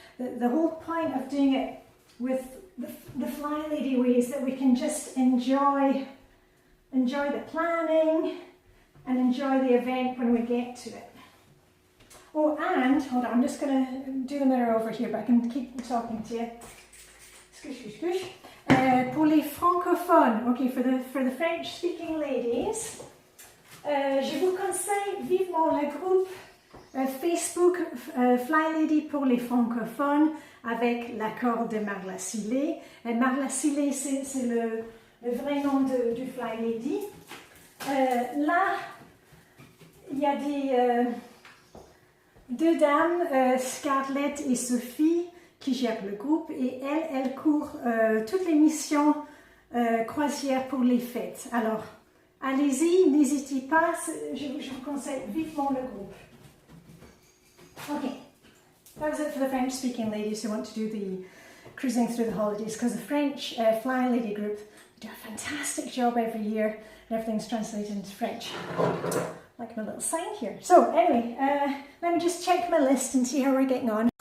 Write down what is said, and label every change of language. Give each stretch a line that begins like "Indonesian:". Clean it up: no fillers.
English: The whole point of doing it with the Flylady way is that we can just enjoy the planning and enjoy the event when we get to it. Oh, and hold on, I'm just going to do the mirror over here, but I can keep talking to you. Scoosh.
French: Pour les francophones,
English: okay, for the French-speaking ladies,
French: je vous conseille vivement le groupe Facebook Flylady pour les francophones avec l'accord de Marla Sillet. Marla Sillet, c'est le vrai nom du Flylady. Là, il y a deux dames, Scarlett et Sophie, qui gèrent le groupe, et elles courent toutes les missions croisières pour les fêtes. Alors, allez-y, n'hésitez pas, je vous conseille vivement le groupe.
English: Okay, that was it for the French-speaking ladies who want to do the cruising through the holidays, because the French Flylady group do a fantastic job every year, and everything's translated into French. Like my little sign here. So anyway, let me just check my list and see how we're getting on.